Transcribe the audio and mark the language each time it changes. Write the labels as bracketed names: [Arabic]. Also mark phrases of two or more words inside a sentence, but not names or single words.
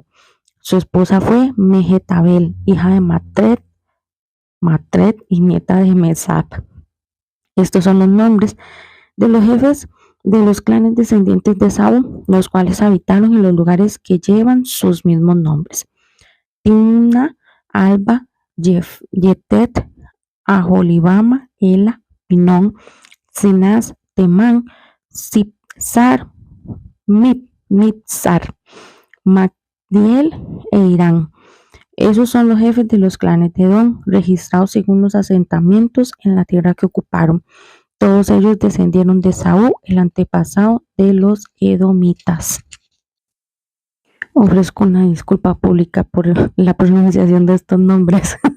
[Spanish] Su esposa fue Mehetabel, hija de Matred y nieta de Mesat. Estos son los nombres de los jefes de los clanes descendientes de Saúl, los cuales habitaron en los lugares que llevan sus mismos nombres: Timna, Alba, Yetet, Aholibama, Ela, Pinón, Sinaz, Temán, Sipsar, Mitzar, Magdiel e Irán. Esos son los jefes de los clanes de Edom, registrados según los asentamientos en la tierra que ocuparon. Todos ellos descendieron de Saúl, el antepasado de los edomitas. Ofrezco una disculpa pública por la pronunciación de estos nombres.